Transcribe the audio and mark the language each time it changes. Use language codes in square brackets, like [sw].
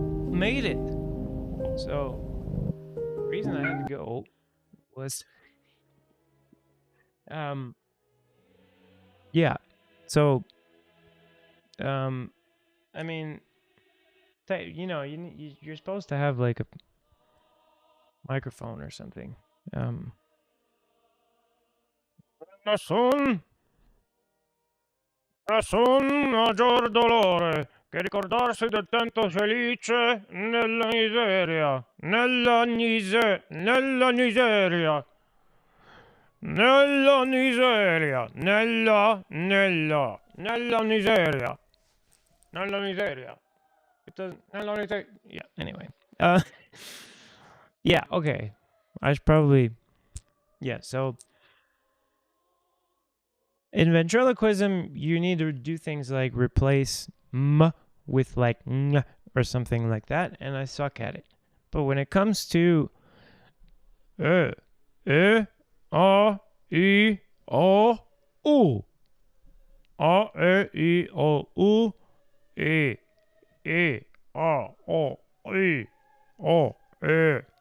[en] Made it. So, the reason I had to go was, yeah. So, I mean, you're supposed to have like a microphone or something. [it] Nessun, nessun maggior dolore che ricordarsi del tempo felice nella miseria, nella miseria, nella miseria, nella miseria, nella miseria. [en] It doesn't, [it] nella miseria. [en] Yeah, anyway. Uh, yeah, okay. I should probably, yeah, so in ventriloquism, you need to do things like replace m with like ng or something like that, and I suck at it. But when it comes to e, e, a, I, o, u, a, e, I, o, u, e, a, o, I, o, e.